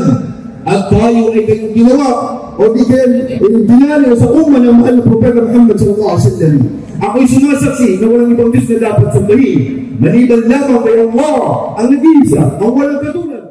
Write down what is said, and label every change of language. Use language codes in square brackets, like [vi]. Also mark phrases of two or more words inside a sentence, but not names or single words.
[tl] At tayo ay kayong ginawa o di kayo dinali sa umma ng mahal na Propeta Muhammad [ar] صلى الله عليه وسلم. [tl] Ako'y sumasaksi na walang ibang Diyos na dapat sambahin maliban lamang kay Allah, ang nag-iisa, ang walang katulad.